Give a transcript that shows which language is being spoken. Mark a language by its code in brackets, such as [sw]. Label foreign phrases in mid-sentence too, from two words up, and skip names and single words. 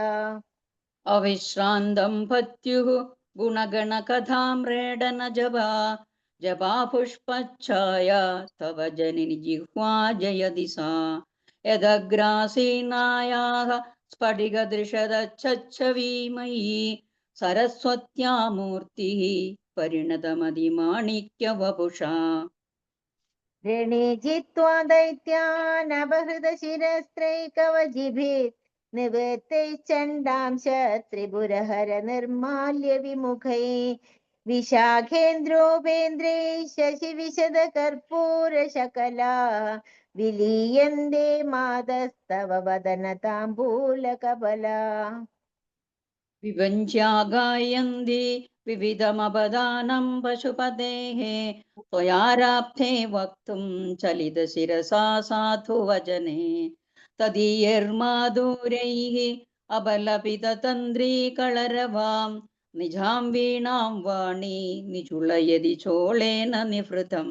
[sa] अविश्रान्तं पत्युः गुणगणकथाम्रेडन जपा पुष्पच्छाया तव जनिनि जिह्वा जयति सा यदग्रासीनायाः स्फटिकदृशदच्छवीमयी सरस्वत्या मूर्तिः പരിണതമതിമാണിക്യവപുഷാ രണേ ജിത്വാ ദൈത്യാനപഹൃതശിരസ്ത്രൈകവചിഭിः നിവൃത്തൈശ്ചണ്ഡാംശ ത്രിപുരഹര നിർമാല്യ വിമുഖൈः വിശാഖേന്ദ്രോപേന്ദ്രൈ ശശിവിശദകർപ്പൂരശകലാः വിലീയന്തെ മാതസ്തവ വദനതാംബൂലകബലാः വിഭഞ്ച്യാ ഗായന്തി വിവിധമപദാനം പശുപതേः त्वयाराब्धे वक्तुं चलितशिरसा साधुवचने तदीयैर्माधुर्यैः अबलपिततन्द्रीकलरवां निजां वीणां वाणी निचुलयदि चोळेन निवृतम्